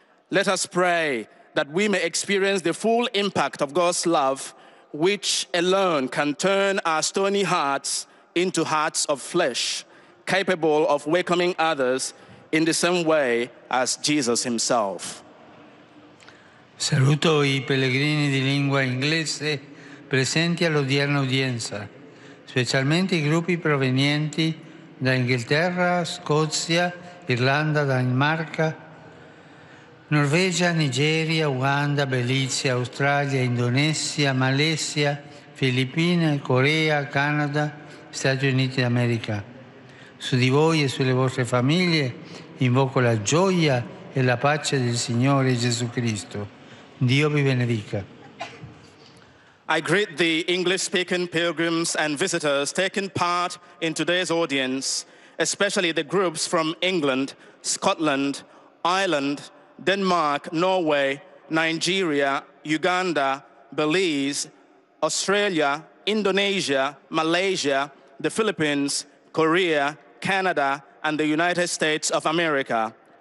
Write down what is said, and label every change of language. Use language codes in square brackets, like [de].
[en] Let us pray that we may experience the full impact of God's love, which alone can turn our stony hearts into hearts of flesh, capable of welcoming others in the same way as Jesus himself. [it] Saluto I pellegrini di lingua inglese presenti all'odierna udienza, specialmente i gruppi provenienti da Inghilterra, Scozia, Irlanda, Danimarca, Norvegia, Nigeria, Uganda, Belize, Australia, Indonesia, Malesia, Filippine, Corea, Canada, Stati Uniti d'America. Su di voi e sulle vostre famiglie invoco la gioia e la pace del Signore Gesù Cristo. Dio vi benedica. [en] I greet the English-speaking pilgrims and visitors taking part in today's audience, especially the groups from England, Scotland, Ireland, Denmark, Norway, Nigeria, Uganda, Belize, Australia, Indonesia, Malaysia, the Philippines, Korea, Canada, and the United States of America.